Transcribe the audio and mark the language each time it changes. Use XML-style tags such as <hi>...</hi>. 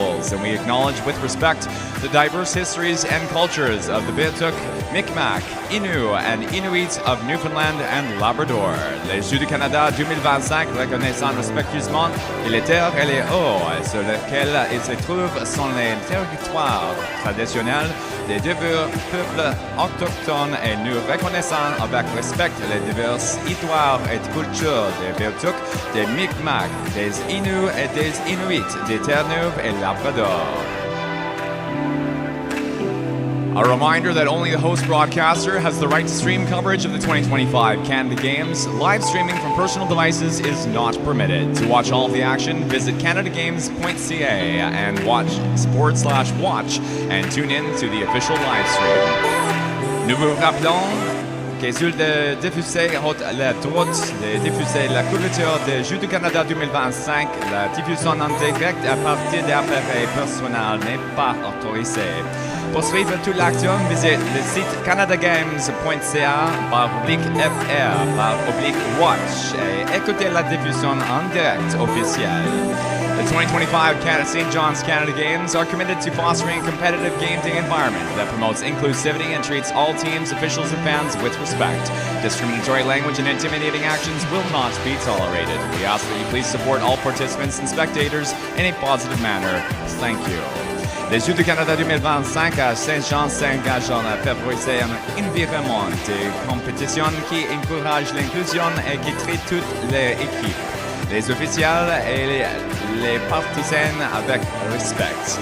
<en>Games, and we acknowledge with respect the diverse histories and cultures of the Beothuk, Mi'kmaq, Innu, and Inuit of Newfoundland and Labrador.</en> <fr>Les Jeux du Canada 2025 reconnaissant respectueusement que les terres et les eaux sur lesquelles ils se trouvent sont les territoires traditionnels des divers peuples autochtones et nous reconnaissons avec respect les diverses histoires et cultures des Beothuk, des Mi'kmaq, des Innu et des Inuits, des Terre-Neuve et Labrador.</fr> <en>A reminder that only the host broadcaster has the right to stream coverage of the 2025 Canada Games. Live streaming from personal devices is not permitted. To watch all of the action, visit canadagames.ca and watch sport/watch and tune in to the official live stream.</en> <fr>Nous vous rappelons que sur le diffusé la droite de diffuser la couverture des Jeux du Canada 2025, la diffusion en direct à partir d'appareils personnels n'est pas autorisée. Pour suivre toute l'action, visite le site canadagames.ca/FR/watch et écoutez la diffusion en direct officielle.</fr> <en>The 2025 St. John's Canada Games are committed to fostering a competitive game day environment that promotes inclusivity and treats all teams, officials, and fans with respect. Discriminatory language and intimidating actions will not be tolerated. We ask that you please support all participants and spectators in a positive manner. Thank you.</en> <fr>Les Jeux du Canada 2025 à Saint-Jean s'engagent à favoriser un environnement de compétition qui encourage l'inclusion et qui traite toutes les équipes, les officiels et les partisans avec respect.</fr>